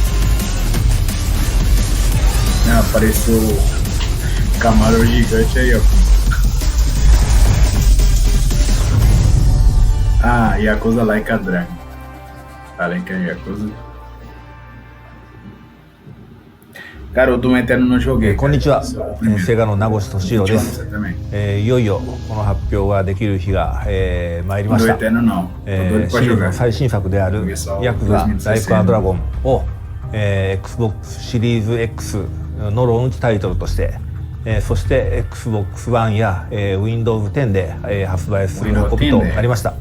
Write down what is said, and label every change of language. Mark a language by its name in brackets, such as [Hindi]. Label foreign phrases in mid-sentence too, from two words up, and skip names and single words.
[Portuguese] Ah, apareceu o camarão gigante aí, ó. Ah, Yakuza Like a Dragon. Falei que é Yakuza. Cara, o Doom Eterno não joguei. [Japanese] こんにちは、セガの名越俊郎です。いよいよこの発表ができる日が、参りました。シリーズの最新作であるヤクザライクアドラゴンを、Xbox シリーズ X のローンチタイトルとして、そして Xbox One や、Windows 10で、発売する運びとなりました。